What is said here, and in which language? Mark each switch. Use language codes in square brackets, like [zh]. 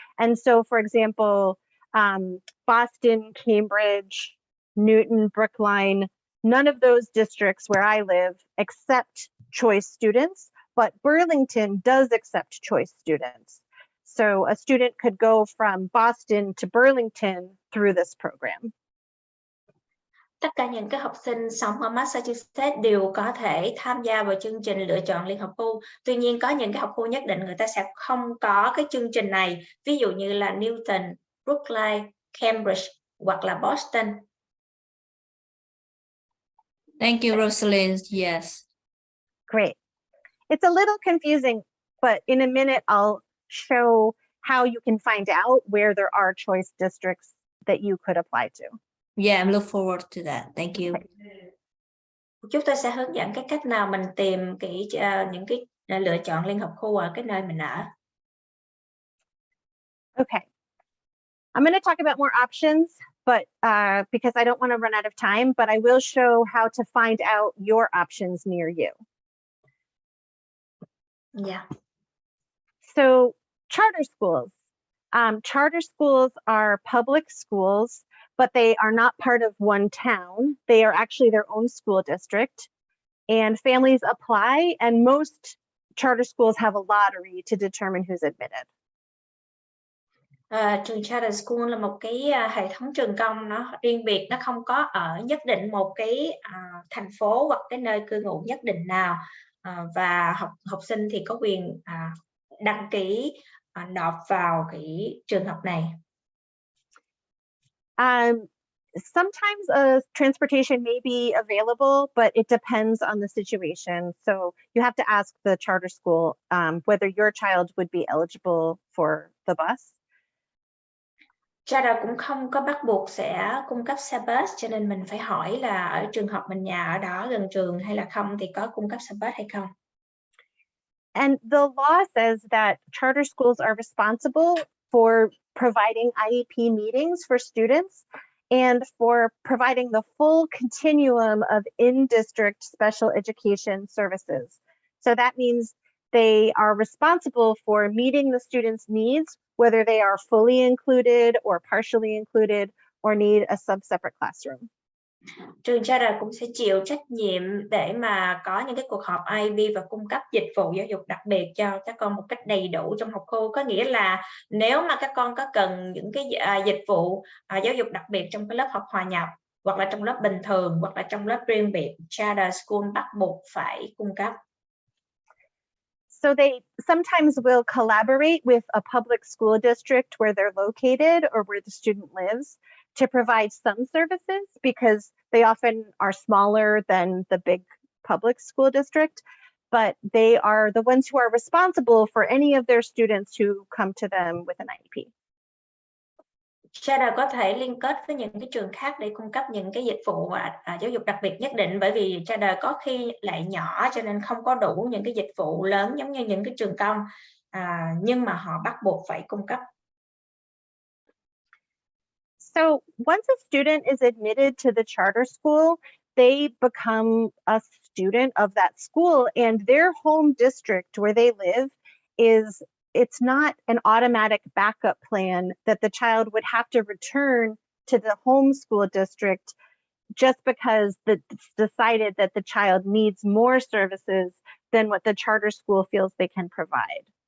[en] And so, for example, Boston, Cambridge, Newton, Brookline, none of those districts where I live accept choice students, but Burlington does accept choice students. So a student could go from Boston to Burlington through this program. [vi] Tất cả những cái học sinh sống ở Massachusetts đều có thể tham gia vào chương trình lựa chọn liên học khu. Tuy nhiên có những cái học khu nhất định người ta sẽ không có cái chương trình này. Ví dụ như là Newton, Brookline, Cambridge hoặc là Boston. [en] Thank you, Rosalie. Yes. Great. It's a little confusing, but in a minute I'll show how you can find out where there are choice districts that you could apply to. Yeah, I'm looking forward to that. Thank you. [vi] Chúng tôi sẽ hướng dẫn cái cách nào mình tìm những cái lựa chọn liên hợp khu ở cái nơi mình ở. [en] Okay. I'm going to talk about more options, but because I don't want to run out of time, but I will show how to find out your options near you. Yeah. So charter schools. Charter schools are public schools, but they are not part of one town. They are actually their own school district, and families apply, and most charter schools have a lottery to determine who's admitted. [vi] Trường charter school là một cái hệ thống trường công nó riêng biệt, nó không có ở nhất định một cái thành phố hoặc cái nơi cư ngụ nhất định nào, và học sinh thì có quyền đăng ký nộp vào cái trường học này. [en] Sometimes transportation may be available, but it depends on the situation. So you have to ask the charter school whether your child would be eligible for the bus. [vi] Charter cũng không có bắt buộc sẽ cung cấp xe bus, cho nên mình phải hỏi là ở trường học mình nhà ở đó gần trường hay là không thì có cung cấp xe bus hay không. [en] And the law says that charter schools are responsible for providing IEP meetings for students and for providing the full continuum of in-district special education services. So that means they are responsible for meeting the students' needs, whether they are fully included or partially included or need a sub-separate classroom. [vi] Trường charter cũng sẽ chịu trách nhiệm để mà có những cái cuộc họp IEP và cung cấp dịch vụ giáo dục đặc biệt cho các con một cách đầy đủ trong học khu. Có nghĩa là nếu mà các con có cần những cái dịch vụ giáo dục đặc biệt trong cái lớp học hòa nhập, hoặc là trong lớp bình thường, hoặc là trong lớp riêng biệt, charter school bắt buộc phải cung cấp. [en] So they sometimes will collaborate with a public school district where they're located or where the student lives to provide some services, because they often are smaller than the big public school district, but they are the ones who are responsible for any of their students who come to them with an IEP. [vi] Charter có thể liên kết với những cái trường khác để cung cấp những cái dịch vụ giáo dục đặc biệt nhất định, bởi vì charter có khi lại nhỏ cho nên không có đủ những cái dịch vụ lớn giống như những cái trường công, nhưng mà họ bắt buộc phải cung cấp. [en] So once a student is admitted to the charter school, they become a student of that school, and their home district where they live it's not an automatic backup plan that the child would have to return to the home school district just because it's decided that the child needs more services than what the charter school feels they can provide.